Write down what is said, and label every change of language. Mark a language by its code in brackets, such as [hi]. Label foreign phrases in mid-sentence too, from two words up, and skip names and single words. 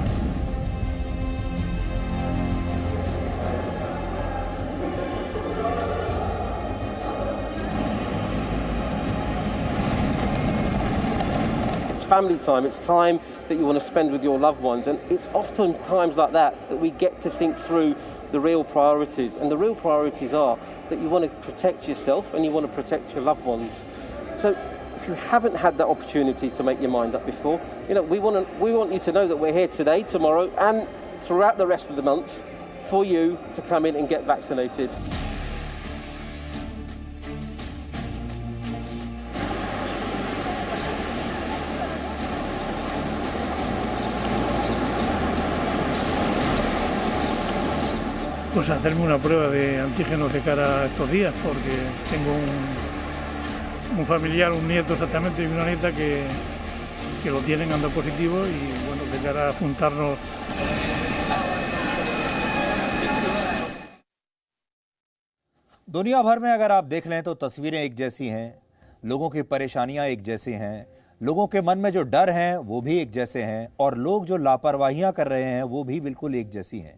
[en] Family time, it's time that you want to spend with your loved ones, and it's often times like that that we get to think through the real priorities, and the real priorities are that you want to protect yourself and you want to protect your loved ones. So if you haven't had that opportunity to make your mind up before, we want you to know that we're here today, tomorrow and throughout the rest of the months for you to come in and get vaccinated. [es] Pues hacerme una prueba de antígenos de cara a estos días, porque tengo un familiar, un nieto exactamente, y una nieta que lo tienen, anda positivo, y bueno, de cara a juntarnos. [hi] दुनिया भर में अगर आप देख लें तो तस्वीरें एक जैसी हैं, लोगों की परेशानियां एक जैसी हैं, लोगों के मन में जो डर हैं वो भी एक जैसे हैं, और लोग जो लापरवाहियां कर रहे हैं वो भी बिल्कुल एक जैसी हैं।